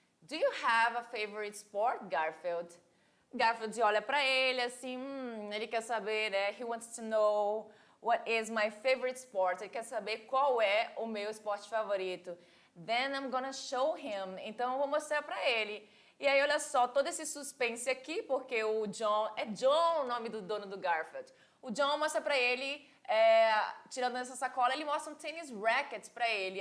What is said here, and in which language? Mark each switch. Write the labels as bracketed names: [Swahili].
[English] Do you have a favorite sport, Garfield? [Portuguese] Garfield olha para ele assim, ele quer saber, né? [English] He wants to know what is my favorite sport. [Portuguese] Ele quer saber qual é o meu esporte favorito. [English] Then I'm gonna show him. [Portuguese] Então eu vou mostrar para ele. E aí olha só, todo esse suspense aqui, porque o John, é John o nome do dono do Garfield. O John mostra pra ele, tirando essa sacola, ele mostra um tênis racket pra ele.